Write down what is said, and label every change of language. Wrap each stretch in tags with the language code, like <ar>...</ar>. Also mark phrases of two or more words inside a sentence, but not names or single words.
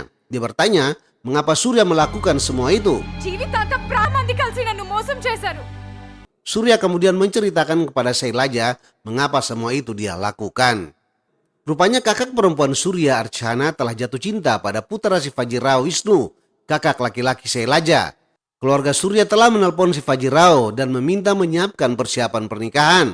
<id>Dia bertanya, mengapa Surya melakukan semua itu?</id> <te>జీవితాంతం ప్రాణాన్ని కలిసి నన్ను మోసం చేశారు.</te> <id>Surya kemudian menceritakan kepada Sailaja mengapa semua itu dia lakukan. Rupanya kakak perempuan Surya, Archana, telah jatuh cinta pada putra Shivaji Rao, Wisnu, kakak laki-laki Sailaja. Keluarga Surya telah menelpon Shivaji Rao dan meminta menyiapkan persiapan pernikahan.</id>